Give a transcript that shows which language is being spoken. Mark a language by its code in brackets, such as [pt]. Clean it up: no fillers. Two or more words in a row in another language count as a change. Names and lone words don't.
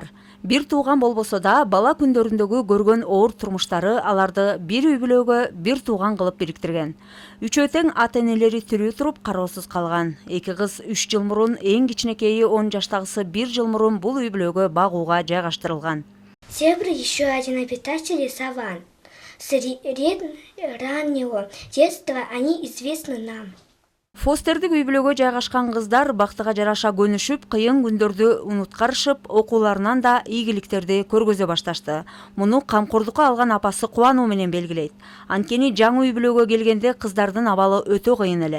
[ky] Бир тууган болбосо да, бала күндөрүндөгү көргөн оор турмуштары аларды бир үй бүлөгө бир тууган кылып бириктирген. Үчөө тең ата-энелери тирүү туруп кароосуз калган. Эки кыз 3 жыл мурун, эң кичинекейи 10 жаштагысы 1 жыл мурун бул үй бүлөгө багууга жайгаштырылган. [ru] Зебра еще один обитатель саван. С раннего детства они известны нам. [ky] Фостердик үй бүлөгө жайгашкан кыздар бактыга жараша көнүшүп, кыйын күндөрдү унуткарышып, окууларынан да ийгиликтерди көргөзө башташты. Муну камкордукка алган апасы кубануу менен белгилейт. Анткени жаңы үй бүлөгө келгенде кыздардын абалы өтө кыйын эле.